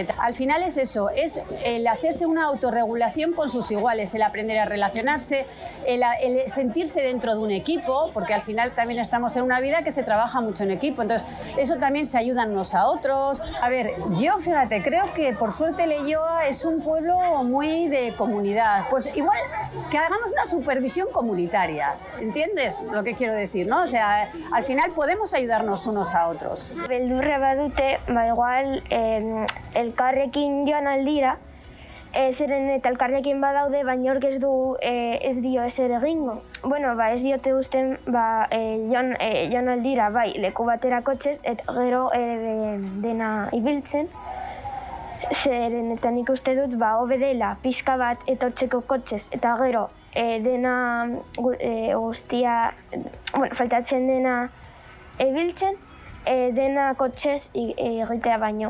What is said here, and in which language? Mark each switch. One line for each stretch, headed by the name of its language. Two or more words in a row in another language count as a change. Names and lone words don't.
Spanish: Al final es eso, es el hacerse una autorregulación con sus iguales, el aprender a relacionarse, el sentirse dentro de un equipo, porque al final también estamos en una vida que se trabaja mucho en equipo, entonces eso también se ayudan unos a otros. A ver, yo fíjate, creo que por suerte Leioa es un pueblo muy de comunidad, pues igual que hagamos una supervisión comunitaria, ¿entiendes lo que quiero decir, no? O sea, al final podemos ayudarnos unos a otros.
Basque: Beldurra badute, igual elkarrekin joan aldira, zeren eta elkarrekin badaude, baina hork ez dio ezer egingo. Bueno, ez diote usten joan aldira, bai, leku batera kotxez, eta gero dena ibiltzen, zeren eta nik uste dut hobe dela pixka bat etortzeko kotxez, eta gero dena guztia, faltatzen dena ibiltzen, dena kotxez egitea baino.